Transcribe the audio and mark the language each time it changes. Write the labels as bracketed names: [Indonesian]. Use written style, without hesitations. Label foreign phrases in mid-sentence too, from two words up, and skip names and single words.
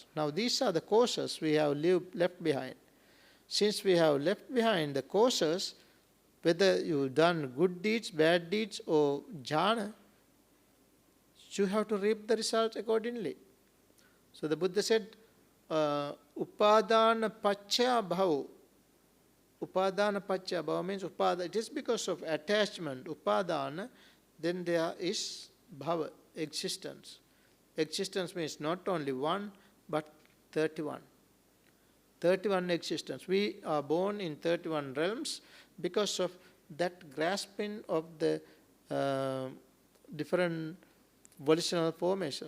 [English] Now these are the causes we have left behind. Since we have left behind the causes, whether you've done good deeds, bad deeds, or jhana, you have to reap the results accordingly. So the Buddha said, [Pali] upadana pacchaya bhava. Upadana pacchaya bhava [English] means it is because of attachment, upadana, then there is bhava, existence. Existence means not only one, but 31. 31 existence. We are born in 31 realms because of that grasping of the different volitional formations.